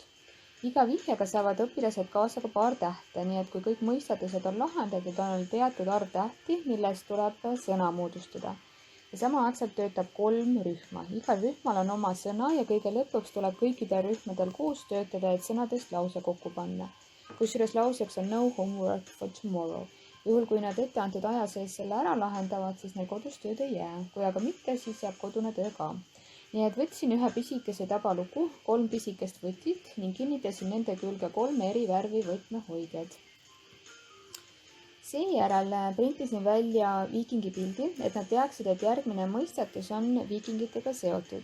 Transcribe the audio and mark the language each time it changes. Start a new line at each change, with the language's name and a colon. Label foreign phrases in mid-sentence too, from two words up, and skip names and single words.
Estonian: Iga vihjega saavad õpilased kaasa ka paar tähte, nii et kui kõik mõistatused on lahendatud, on teatud arv tähti, millest tuleb sõna moodustada. Ja samaaegselt töötab 3 rühma. Igal rühmal on oma sõna ja kõige lõpuks tuleb kõikidel rühmadel koos töötada, et sõnadest lause kokku panna. Kusjuures lauseks on
English: no homework for tomorrow.
Estonian: Juhul, kui nad etteantud aja sees selle ära lahendavad, siis neil kodus tööd ei jää. Kui aga mitte, siis jääb kodune töö ka. Nii et võtsin ühe pisikese tabaluku, 3 pisikest võtit ning kinnitasin nende külge 3 eri värvi võtmehoidjad. Seejärel printisin välja viikingi pildi, et nad teaksid, et järgmine mõistatus on viikingitega seotud.